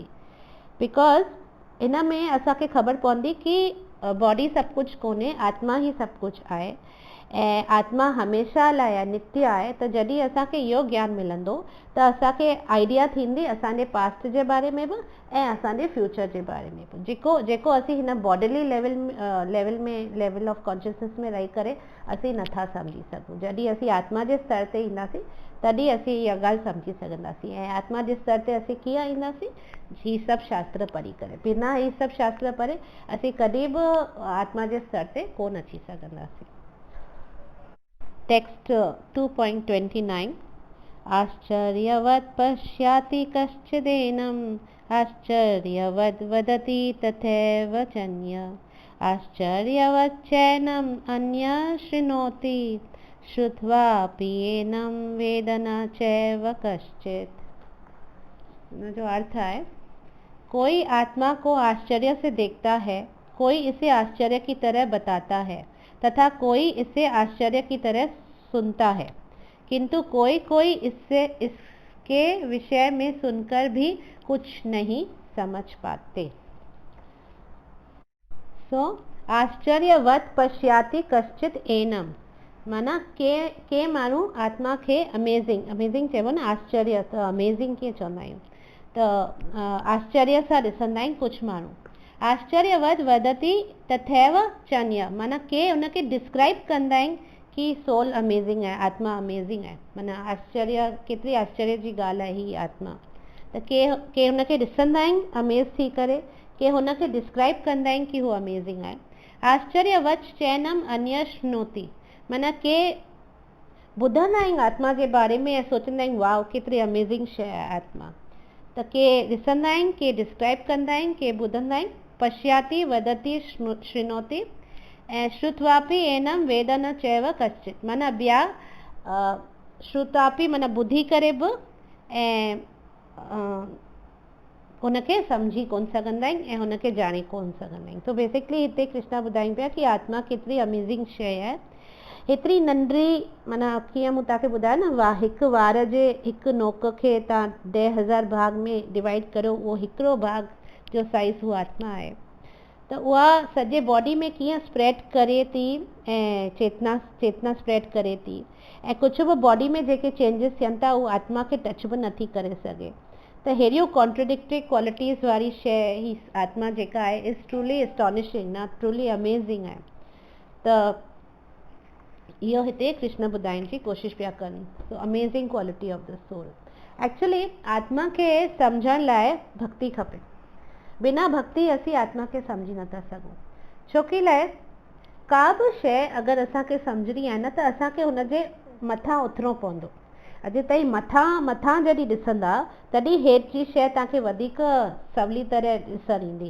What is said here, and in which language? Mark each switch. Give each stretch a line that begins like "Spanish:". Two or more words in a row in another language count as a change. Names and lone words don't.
English: because in
Sindhi: में असांखे ख़बर पवंदी कि बॉडी सभु कुझु कोन्हे, आत्मा ई सभु कुझु आहे। ऐं आत्मा हमेशह लाइ आहे, नित्य आहे, त जॾहिं असांखे इहो ज्ञान मिलंदो त असांखे आइडिया थींदी असांजे पास्ट जे बारे में बि ऐं असांजे फ्यूचर जे बारे में बि। जेको असीं हिन
English: bodily level of consciousness
Sindhi: में रही करे असीं नथा सम्झी सघूं। जॾहिं असीं आत्मा जे स्तर ते ईंदासीं तॾहिं असीं इहा ॻाल्हि सम्झी सघंदासीं। ऐं आत्मा जे स्तर ते असीं कीअं ईंदासीं? ही सभु शास्त्र पढ़ी करे। बिना ही सभु शास्त्र पढ़े असीं कॾहिं बि आत्मा जे स्तर ते कोन अची सघंदासीं।
Sanskrit: टेक्स्ट 2.29 आश्चर्यवत् पश्याति कश्चिदेनम् आश्चर्यवद् वदति तथैव चन्य आश्चर्यवच्चैनम् अन्यः शृणोति श्रुत्वापि एनं वेद न चैव कश्चित्।
Hindi: जो अर्थ है, कोई आत्मा को आश्चर्य से देखता है, कोई इसे आश्चर्य की तरह बताता है तथा कोई इसे आश्चर्य की तरह सुनता है, किंतु कोई इसके विषय में सुनकर भी कुछ नहीं समझ पाते।
Sanskrit: आश्चर्यवत् पश्याति कश्चित् एनम
Sindhi: माना के माण्हू आत्मा खे अमेजिंग चइबो न, आश्चर्य त अमेजिंग कीअं चवंदा आहियूं, त आश्चर्य सां ॾिसंदा आहिनि कुझु माण्हू।
Sanskrit: आश्चर्यवद वदति तथैव चन्य
Sindhi: माना के उनखे डिस्क्राइब कंदा आहिनि कि
English: soul amazing
Sindhi: आहे, आत्मा अमेजिंग आहे, माना आश्चर्य, केतिरी आश्चर्य जी ॻाल्हि आहे ही आत्मा। त के हुनखे ॾिसंदा आहिनि अमेज थी करे, के हुनखे डिस्क्राइब कंदा आहिनि कि हू अमेजिंग आहे।
Sanskrit: आश्चर्यवच चैनम अन्य श्नोति
Sindhi: माना के ॿुधंदा आहिनि आत्मा जे बारे में ऐं सोचंदा आहिनि वाह केतिरी अमेजिंग शइ आहे आत्मा। त के ॾिसंदा आहिनि, के डिस्क्राइब कंदा आहिनि, के ॿुधंदा आहिनि।
Sanskrit: पश्याति वदति शृणोति
Sindhi: ऐं
Sanskrit: श्रुत्वापि एनम वेद न चैव कश्चित्
Sindhi: माना ॿिया श्रुतापि माना ॿुधी करे बि ऐं हुनखे सम्झी कोन सघंदा आहिनि ऐं हुनखे ॼाणे कोन सघंदा आहिनि। तो बेसिकली हिते कृष्णा ॿुधाइनि पिया कि आत्मा केतिरी अमेजिंग शइ आहे। हेतिरी नंढड़ी माना कीअं मूं तव्हांखे ॿुधायो न, हिकु वार जे हिकु नोक खे तव्हां 10,000 भाग में डिवाइड करो, उहो हिकिड़ो भाग जो साइज़ उहा आत्मा आहे। त उहा सॼे बॉडी में कीअं स्प्रेड करे थी ऐं चेतना स्प्रेड करे थी ऐं कुझु बि बॉडी में जेके चेंजिस थियनि था उहा आत्मा खे टच बि नथी करे सघे। त अहिड़ियूं
English: contradictory qualities
Sindhi: वारी शइ ही आत्मा जेका आहे
English: is truly astonishing, not truly amazing
Sindhi: आहे। त इहो हिते कृष्ण ॿुधाइण जी कोशिशि पिया कनि।
English: so amazing quality of the soul.
Sindhi: एक्चुअली आत्मा खे सम्झण लाइ भक्ति खपे। बिना भक्ति असीं आत्मा खे सम्झी नथा सघूं। छोकी लाइ का बि शइ अगरि असांखे सम्झणी आहे न त असांखे हुनजे मथां उथिणो पवंदो। अॼु ताईं मथां जॾहिं ॾिसंदा तॾहिं हेठि जी शइ तव्हांखे वधीक सवली तरह ॾिसण ईंदी।